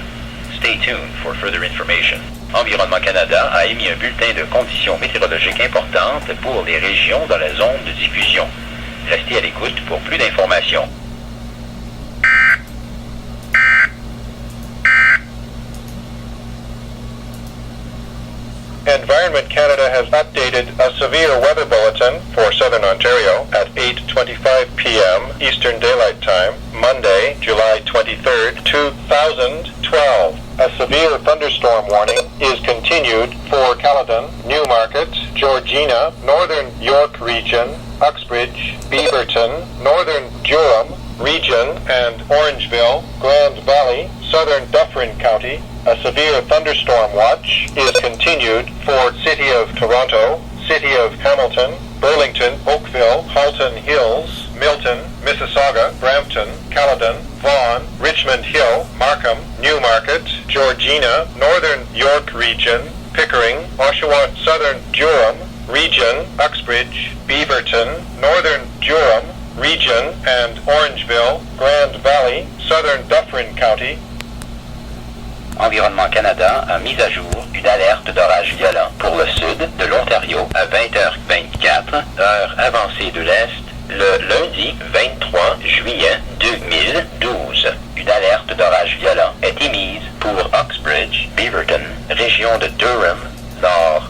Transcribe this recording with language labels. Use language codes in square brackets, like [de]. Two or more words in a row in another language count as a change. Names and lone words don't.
[en] Stay tuned for further information. [fr] Environnement Canada a émis un bulletin de conditions météorologiques importantes pour les régions dans la zone de diffusion. Restez à l'écoute pour plus d'informations. [en] Environment Canada has updated a severe weather bulletin for southern Ontario at 8:25 p.m. Eastern Daylight Time, Monday, July 23rd, 2012. A severe thunderstorm warning is continued for Caledon, Newmarket, Georgina, Northern York Region, Uxbridge, Beaverton, Northern Durham Region, and Orangeville, Grand Valley, Southern Dufferin County. A severe thunderstorm watch is continued for City of Toronto, City of Hamilton, Burlington, Oakville, Halton Hills, Milton, Mississauga, Brampton, Caledon, Vaughan, Richmond Hill, Markham, Newmarket, Georgina, Northern York Region, Pickering, Oshawa, Southern Durham Region, Uxbridge, Beaverton, Northern Durham Region, and Orangeville, Grand Valley, Southern Dufferin County. [fr] Environnement Canada a mis à jour une alerte d'orage violent pour le sud de l'Ontario à 20h24, heure avancée de l'Est, le lundi 23 juillet 2012. Une alerte d'orage violent est émise pour Uxbridge, Beaverton, région de Durham, Nord.